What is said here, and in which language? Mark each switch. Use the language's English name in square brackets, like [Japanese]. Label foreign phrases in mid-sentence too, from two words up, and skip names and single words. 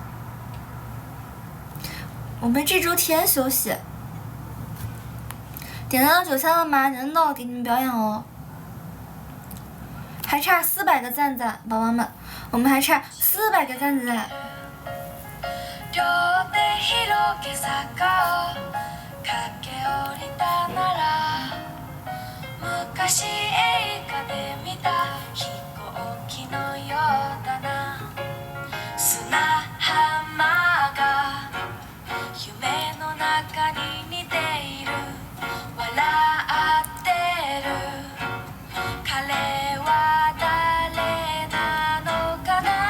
[Chinese] 点赞到9000了吗？点到给你们表演哦。还差400个赞赞，宝宝们，我们还差400个赞赞。 [Japanese] 昔映画で見た飛行機のようだな砂浜が夢の中に似ている笑ってる彼は誰なのかな